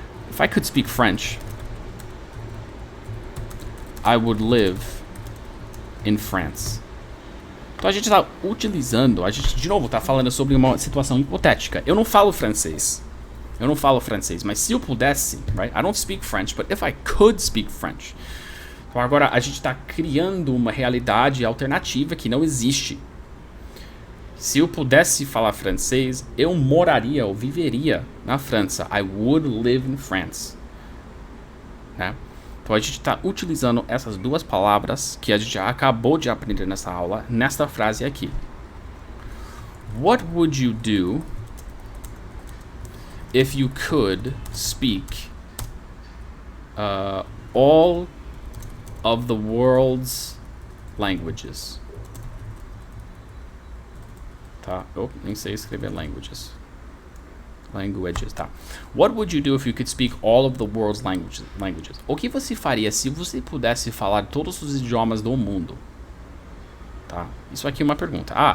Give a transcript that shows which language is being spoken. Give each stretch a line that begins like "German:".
English: If I could speak French, I would live in France.
Portuguese: Então a gente está utilizando, a gente de novo está falando sobre uma situação hipotética. Eu não falo francês, mas se eu pudesse, right?
English: I don't speak French, but if I could speak French.
Portuguese: Então agora a gente está criando uma realidade alternativa que não existe. Se eu pudesse falar francês, eu moraria ou viveria na França.
English: I would live in France. Né?
Portuguese: Então a gente está utilizando essas 2 palavras que a gente já acabou de aprender nessa aula, nesta frase aqui.
English: What would you do if you could speak all of the world's languages?
Portuguese: Tá? Eu nem sei escrever languages, tá?
English: What would you do if you could speak all of the world's languages?
Portuguese: O que você faria se você pudesse falar todos os idiomas do mundo? Tá? Isso aqui é uma pergunta.